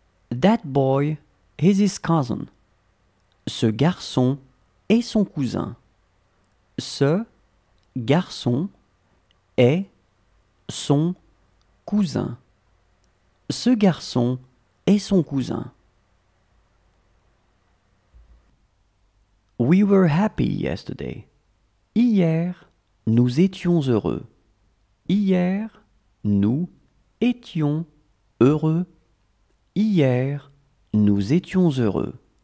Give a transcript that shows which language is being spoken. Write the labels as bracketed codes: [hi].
[en] That boy is his cousin. [fr] Ce garçon est son cousin. Ce garçon est son cousin. Ce garçon est son cousin. [en] We were happy yesterday. [fr] Hier, nous étions heureux. Hier, nous étions heureux. Hier, nous étions heureux.